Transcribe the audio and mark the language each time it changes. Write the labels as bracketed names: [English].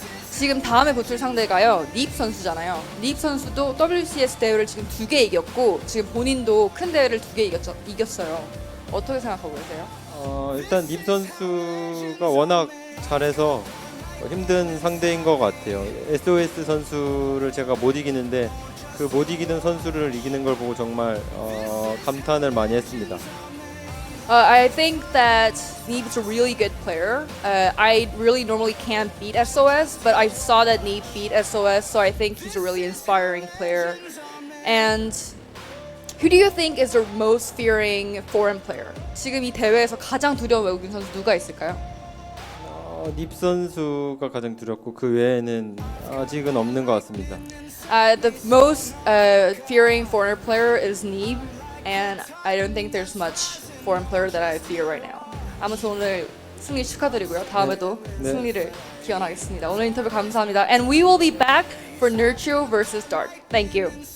[Korean] 지금 다음에 붙을 상대가요, 닙 선수잖아요. 닙 선수도 WCS 대회를 지금 2개 이겼고 지금 본인도 큰 대회를 2개 이겼어요. 어떻게 생각하고 계세요? 일단 닙 선수가 워낙 잘해서 힘든 상대인 것 같아요. SOS 선수를 제가 못 이기는데 그 못 이기는 선수를 이기는 걸 보고 정말 감탄을 많이 했습니다. [English] I think that Neve is a really good player. I really normally can't beat SOS, but I saw that Neve beat SOS, so I think he's a really inspiring player. And who do you think is the most fearing foreign player? [Korean] 지금 이 대회에서 가장 두려운 외국인 선수 누가 있을까요? 닙 선수가 가장 두렵고 그 외에는 아직은 없는 것 같습니다. [English] The most fearing foreigner player is Neve, and I don't think there's much foreign player that I fear right now. [Korean] 아무튼 오늘 승리 축하드리고요. 다음에도 승리를 기원하겠습니다. 오늘 인터뷰 감사합니다. [English] And we will be back for Nurture vs Dark. Thank you.